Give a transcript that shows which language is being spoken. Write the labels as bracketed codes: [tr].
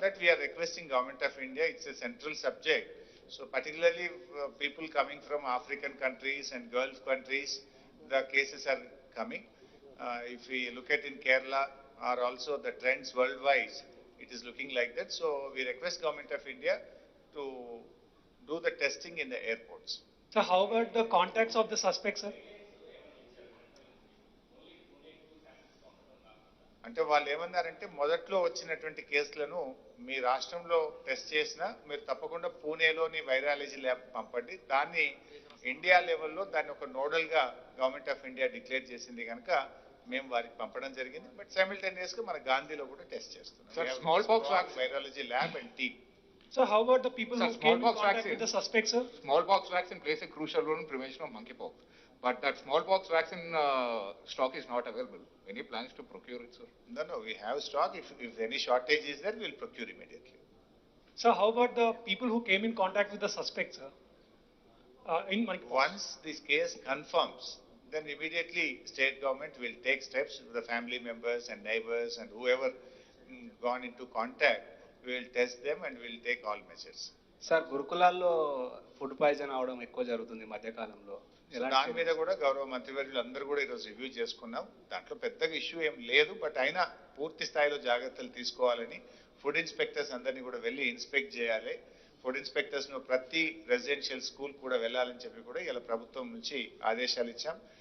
[en] that we are requesting Government of India, it's a central subject. So particularly people coming from African countries and Gulf countries, the cases are coming. If we look at in Kerala or also the trends worldwide, it is looking like that. So we request Government of India to do the testing in the airports. So how about the contacts of the suspects, sir? [te] అంటే వాళ్ళు ఏమన్నారంటే మొదట్లో వచ్చినటువంటి కేసులను మీ రాష్ట్రంలో test చేసినా మీరు తప్పకుండా పూణేలోని వైరాలజీ ల్యాబ్ పంపండి. దాన్ని ఇండియా లెవెల్లో దాన్ని ఒక నోడల్ గా గవర్నమెంట్ ఆఫ్ ఇండియా డిక్లేర్ చేసింది కనుక మేము వారికి పంపడం జరిగింది. బట్ సైమిల్టేనియస్ గా మన గాంధీలో కూడా టెస్ట్ చేస్తున్నాం. [en] Smallpox virology lab and team. So how about the people who came in contact with the suspects, sir? Smallpox vaccine plays a crucial role in prevention of monkeypox. But that smallpox vaccine stock is not available. Any plans to procure it, sir? No, we have stock. If any shortage is there, we will procure immediately. So how about the people who came in contact with the suspects, sir? In monkeypox. Once this case confirms, then immediately state government will take steps with the family members and neighbors and whoever gone into contact, we will test them and we will take all measures. [te] Sir గురుకులాల్లో food poison అవడం ఎక్కువ జరుగుతుంది మధ్యకాలంలో. దాని మీద కూడా గౌరవ మంత్రివర్యులు అందరూ కూడా ఈరోజు రివ్యూ చేసుకున్నాం. దాంట్లో పెద్దగా ఇష్యూ ఏం లేదు, బట్ అయినా పూర్తి స్థాయిలో జాగ్రత్తలు తీసుకోవాలని ఫుడ్ ఇన్స్పెక్టర్స్ అందరినీ కూడా వెళ్ళి ఇన్స్పెక్ట్ చేయాలి. ఫుడ్ ఇన్స్పెక్టర్స్ ను ప్రతి రెసిడెన్షియల్ స్కూల్ కూడా వెళ్ళాలని చెప్పి కూడా ఇలా ప్రభుత్వం నుంచి ఆదేశాలు ఇచ్చాం.